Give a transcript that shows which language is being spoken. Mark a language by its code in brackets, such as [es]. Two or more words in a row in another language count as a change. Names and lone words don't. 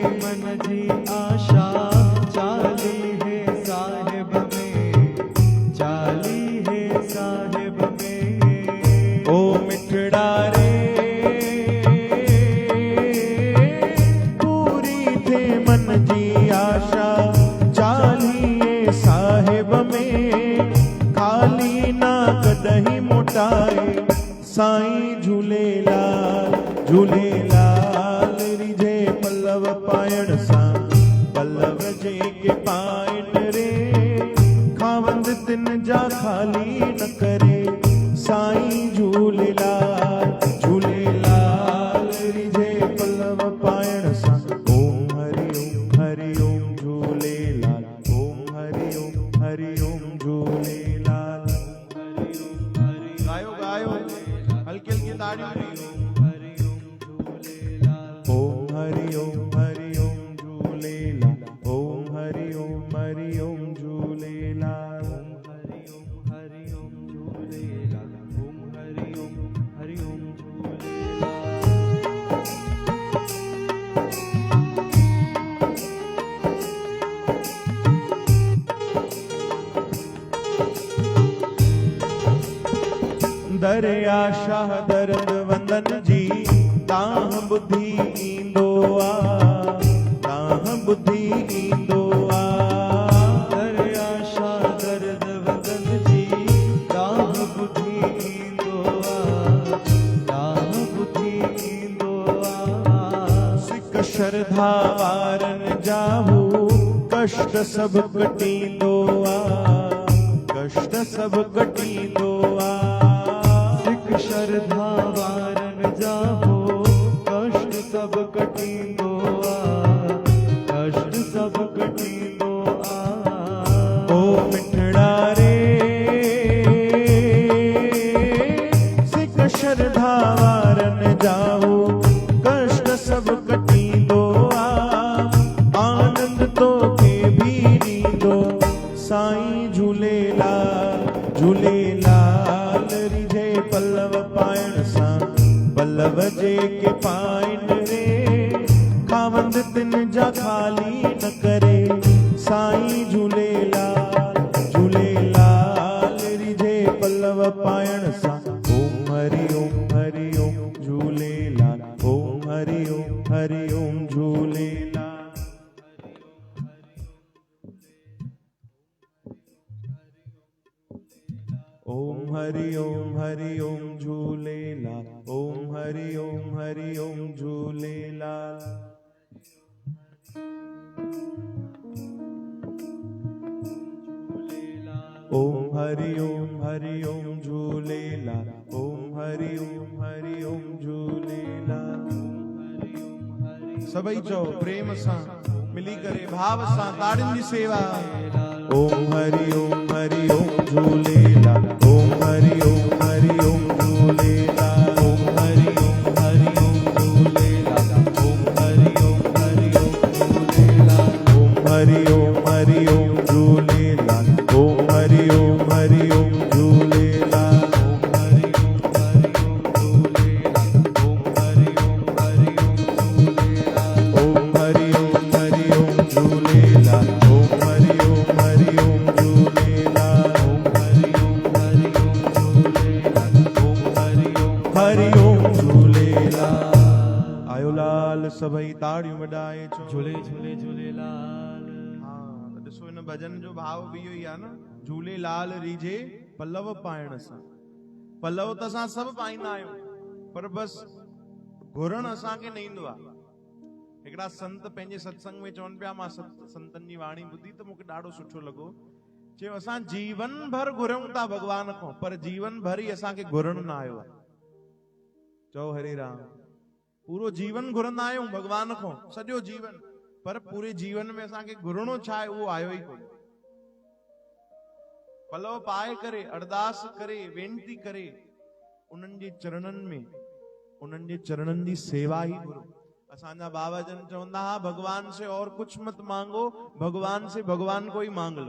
[sd] मन जी आशा चाली है साहिब में, चाली है साहिब में। ओ मिठड़ा रे पूरी थे मन जी आशा चालीए साहिब में, खाली ना कदही मोटाए साईं झूलेलाल झूलेलाल। रिझे पल्लव पायण सां पल्लव जे के पाइन रे, खावंद तिन जा खाली न करे साईं झूलेलाल झूलेलाल। रिझे पल्लव पायण सां ओम हरि ओम झूलेलाल, ओम हरि ओम झूलेलाल। गायो गायो हल्की हल्की ताड़ियों। ओम हरि ओम झूलेलाल, ओम हरि ओम झूलेलाल। हरि ओम झूलेलाल, ओम हरि ओम झूलेलाल। दरिया शाह दर्द वंदन जी ताह बुद्धि ईंदो आ, ताह बुद्धि ईंदो आ। दरिया शाह दर्द वदन जी ताह बुद्धि ईंदो आ, ताह बुद्धि ईंदो आ। सिक श्रद्धा वारन जाहू कष्ट सब कटींदो आ, कष्ट सब कटींदो आ। सिख श्रद्धा वारन जाहो कष्ट सब कटींदो आ, कष्ट सब कटींदो आ। ओ मिठड़ा रे सिक श्रद्धा वारन जाहू कष्ट सब कटींदो आ। आनंद तो के भी ॾींदो साईं झूलेलाल झूलेलाल। रिझे पल्लव पायण सां पल्लव जे के पाइन रे, खावंद तिन जा खाली न करे साईं झूलेलाल झूलेलाल। रिझे पल्लव पायण सां ओम हरि ओम झूलेलाल, ओम हरि ओम झूलेलाल। ओम हरि ओम झूलेलाल, ओम हरि ओम झूलेलाल। ओम हरि ओम झूलेलाल, ओम हरि ओम झूलेलाल। सभई चओ प्रेम सां मिली करे भाव सां ताड़ियुनि जी सेवा। ओम हरि ओम झूलेलाल, ओम हरि ओम झूलेलाल, ओम हरि ओम झूलेलाल, ओम हरि ओम झूलेलाल, ओम हरि ओम झूलेलाल, ओम हरि ओम झूलेलाल, ओम हरि ओम झूलेलाल, ओम हरि ओम झूलेलाल, हरि ओम झूलेलाल। आयो लाल सभई ताड़ियूं वॼाए चो झूले झूले झूलेलाल। हाँ ॾिसो हिन भजन जो भाव बि इहो ई आहे न, झूलेलाल रिझे पल्लव पाइण सां। पल्लव त असां सभु पाईंदा आहियूं, पर बसि घुरण असांखे न ईंदो आहे। हिकिड़ा संत पंहिंजे सत्संग में चवनि पिया, मां संतनि जी वाणी ॿुधी त मूंखे ॾाढो सुठो लॻो। चयो असां जीवन भर घुरूं था भॻवान खां, पर जीवन भर ई असांखे घुरण न आयो आहे। चओ हरे राम। पूरो जीवन घुरंदा आहियूं भॻवान खां, सॼो जीवन, पर पूरे जीवन में असांखे घुरणो छा आहे उहो आयो ई कोन। पलव पाए करे अरदास करे वेनती करे उन्हनि जे चरणनि में, उन्हनि जे चरणनि जी सेवा ही घुरो। असांजा बाबा जन चवंदा हा, [hi] भगवान से और कुछ मत मांगो, भगवान से भगवान को ही मांग लो।